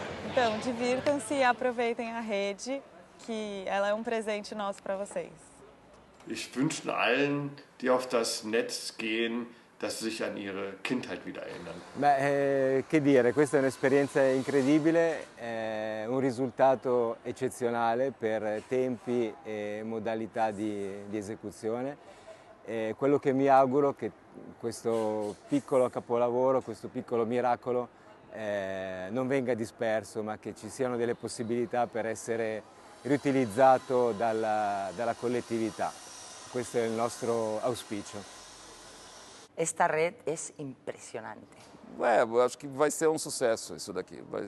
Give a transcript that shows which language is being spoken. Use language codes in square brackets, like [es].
[pt] Então, divirtam-se e aproveitem a rede, que ela é presente nosso para vocês. [de] Ich wünsche allen, die auf das Netz gehen, dass sie sich an ihre Kindheit wieder erinnern. [it] Beh, che dire, questa è un'esperienza incredibile, un risultato eccezionale per tempi e modalità di esecuzione. Quello che mi auguro è che questo piccolo capolavoro, questo piccolo miracolo non venga disperso, ma che ci siano delle possibilità per essere riutilizzato dalla collettività. Questo è il nostro auspicio. [es] Esta red es impressionante. [pt] Eu acho que vai ser sucesso isso daqui.